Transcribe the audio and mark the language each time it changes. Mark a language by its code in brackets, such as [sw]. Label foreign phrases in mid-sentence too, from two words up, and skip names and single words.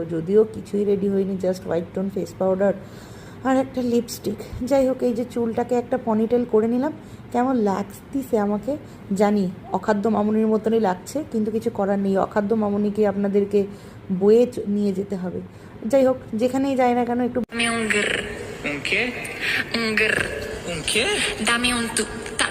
[bn] যদিও কিছুই রেডি হয়নি, [en] just white tone face powder [bn] আর একটা লিপস্টিক। যাই হোক, এই যে চুলটাকে একটা পনিটেল করে নিলাম, কেমন লাগতিছে আমাকে জানি, অখাদ্য মামুনির মতনই লাগছে, কিন্তু কিছু করার নেই, অখাদ্য মামুনিকে আপনাদেরকে বয়ে নিয়ে যেতে হবে। যাই হোক, যেখানেই যাই না কেন একটু [es] Dame un grr. ¿Un qué? Un grr. ¿Un qué? Dame un tu.